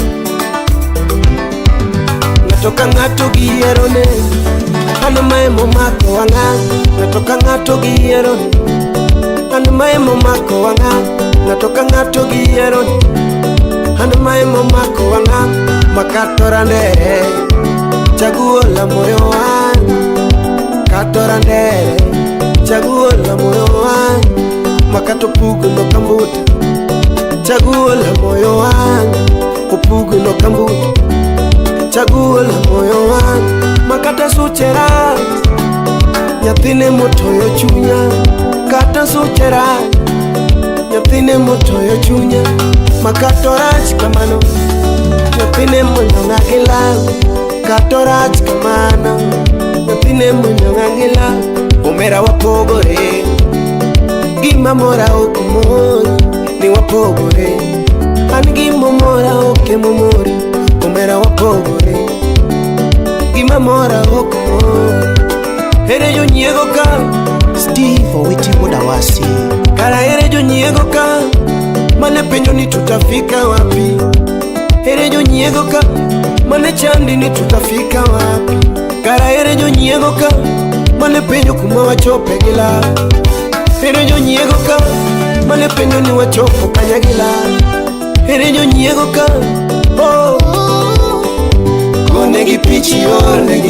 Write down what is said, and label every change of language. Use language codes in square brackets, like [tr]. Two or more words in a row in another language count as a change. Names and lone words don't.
[luo] Ng'ato ka ng'ato giyiero ne. An mae momako wang'a. Ng'ato ka ng'ato giyiero ne. An mae momako wang'a. Ng'ato ka ng'ato giyiero ne. An mae momako wang'a. Makatora ndere [sw] chaguo la moyo wangu. [luo] Katora ndere [sw] chaguo la moyo wangu. [luo] Makato pugu no kambuta [sw] chaguo la moyo wangu. [luo] Upugu no kambuta [sw] chaguo la moyo wangu. [luo] Makata suchera nyathine motoyo chunya. Kata suchera nyathine motoyo chunya. Makatorach kamano nyathine monyonga gila. Katorach kamano nyathine monyonga gila. Omera wapogore gima mora okumori. Ni wapogore an gima mora oke momori. Omera wapogore gima mora okumori. Ere jo nyiego ka Steve Owiti Wodawasi. Kara ere jo nyiego ka mane penjo ni [sw] tutafika wapi. [luo] Ere jo nyiego ka mane chandi ni [sw] tutafika wapi. [luo] Kara ere jo nyiego ka mane penjo kuma wachope gila. Ere jo nyiego ka mane penjo ni wachopo kanyagila. Ere jo nyiego ka oh. Konegi pichi onegi.